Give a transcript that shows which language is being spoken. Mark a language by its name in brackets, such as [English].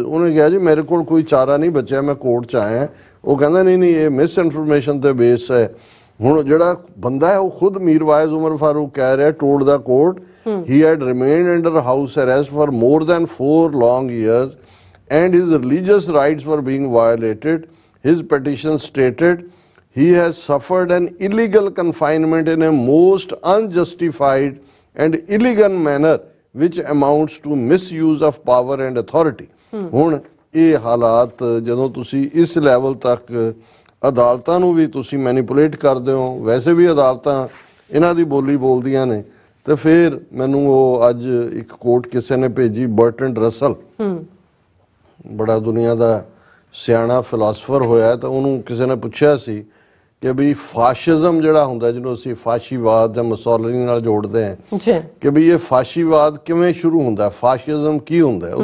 [Punjabi] ਉਹਨੇ ਕਿਹਾ ਜੀ ਮੇਰੇ ਕੋਲ ਕੋਈ ਚਾਰਾ ਨਹੀਂ ਬਚਿਆ, ਮੈਂ ਕੋਰਟ 'ਚ ਆਇਆ। ਉਹ ਕਹਿੰਦਾ ਨਹੀਂ ਇਹ ਮਿਸ ਇਨਫੋਰਮੇਸ਼ਨ ਤੇ ਬੇਸ ਹੈ। ਹੁਣ ਜਿਹੜਾ ਬੰਦਾ ਹੈ ਉਹ ਖੁਦ ਮੀਰ ਵਾਇਜ਼ ਉਮਰ ਫਾਰੂਕ ਕਹਿ ਰਿਹਾ, [English] Told the court he had remained under house arrest for more than 4 long years and his religious rights were being violated. His petition stated he has suffered an illegal confinement in a most unjustified and illegal manner which amounts to misuse of power and authority। [Punjabi] ਹੁਣ ਇਹ ਹਾਲਾਤ ਜਦੋਂ ਤੁਸੀਂ ਇਸ level ਤੱਕ ਅਦਾਲਤਾਂ ਨੂੰ ਵੀ ਤੁਸੀਂ ਮੈਨੀਪੂਲੇਟ ਕਰਦੇ ਹੋ, ਵੈਸੇ ਵੀ ਅਦਾਲਤਾਂ ਇਹਨਾਂ ਦੀ ਬੋਲੀ ਬੋਲਦੀਆਂ ਨੇ, ਤੇ ਫਿਰ ਮੈਨੂੰ ਉਹ ਅੱਜ ਇੱਕ ਕੋਟ ਕਿਸੇ ਨੇ ਭੇਜੀ, ਬਰਟਨ ਰਸਲ, ਬੜਾ ਦੁਨੀਆ ਦਾ ਸਿਆਣਾ ਫਿਲਾਸਫਰ ਹੋਇਆ, ਤਾਂ ਉਹਨੂੰ ਕਿਸੇ ਨੇ ਪੁੱਛਿਆ ਸੀ ਕਿ ਵੀ ਫਾਸ਼ਿਜ਼ਮ ਜਿਹੜਾ ਹੁੰਦਾ, ਜਿਹਨੂੰ ਅਸੀਂ ਫਾਸ਼ੀਵਾਦ ਜਾਂ ਮੁਸੋਲਿਨੀ ਨਾਲ ਜੋੜਦੇ ਹਾਂ, ਕਿ ਵੀ ਇਹ ਫਾਸ਼ੀਵਾਦ ਕਿਵੇਂ ਸ਼ੁਰੂ ਹੁੰਦਾ, ਫਾਸ਼ਿਜ਼ਮ ਕੀ ਹੁੰਦਾ।